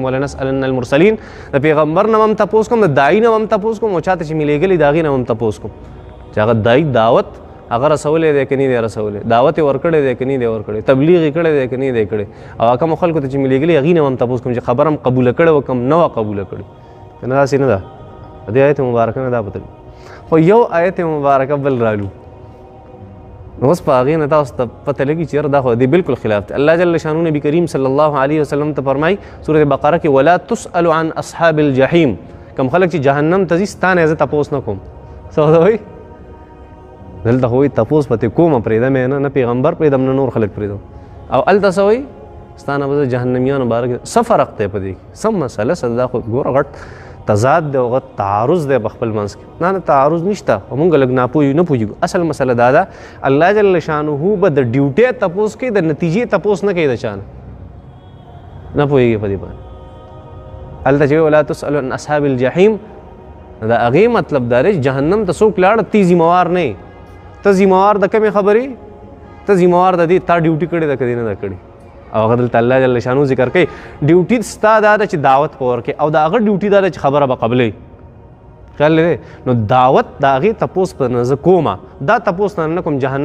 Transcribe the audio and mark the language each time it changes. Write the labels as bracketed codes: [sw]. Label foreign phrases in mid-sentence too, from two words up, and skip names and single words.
[ar] ولنسألن المرسلین [ps] د پیغمبر نه هم تپوس کوم د داعي نه هم تپوس کوم او چاته چې مې لیږلي د هغې نه هم تپوس کوم چې هغه داعي دعوت هغه رسولی دی که نه دی رسولی دعوت یې ورکړی دی که نه دی ورکړی تبلیغ یې کړی دی که نه دی کړی او کومو خلکو ته چې مې لیږلي هغې نه هم تپوس کوم چې خبره هم قبوله کړې وه کم نه وه قبوله کړې که نه داسې نه ده د دې آیت مبارکه نه دا پته خو یو آیت مبارکه بل رالو نو اوس په هغې نه تاسو ته پته لګي چې یاره دا خو د دې بالکل خلاف دی الله جل شانو نبي کریم [ar] صلی الله علیه وسلم [ps] ته فرمایي سورة بقره کې [ar] ولا تسأل عن اصحاب الجحیم [ps] کوم خلک چې جهنم ته ځي ستا نه زه تپوس نه کوم څه ورته وایي دلته خو وایي تپوس پتې کومه پرېږدم یې نه پیغمبر پرېږدم نه نور خلک پرېږدم او هلته څه وایي ستا نه به زه جهنمیانو باره کې څه فرق دی په دې کې څه مسله څه دا خو ګوره غټ تضاد دی او غټ تعارض دی په خپل منځ کې نه تعارض نشته او مونږ لږ ناپوهي نه پوهېږو اصل مسله دا ده الله جل شانه به د ډیوټۍ تپوس کوي د نتیجې تپوس نه کوي د چا نه پوهېږي په دې باندې هلته چې [ar] ولا تسأل عن اصحاب الجحیم [ps] د هغې مطلب دا دی چې جهنم ته څوک لاړه تی ذموار نه یې ته ذموار د کومې خبرې ته ذموار د دې تا ډیوټي کړې ده که دې نه ده کړې او هغه دلته الله جل شانو ذکر کوي ډیوټي ستا دا ده چې دعوت په ورکړې او د هغه ډیوټي دا ده چې خبره به قبلوي خیال دی نو دعوت د هغې تپوس په نه زه کومه دا تپوس نه کوم جهنم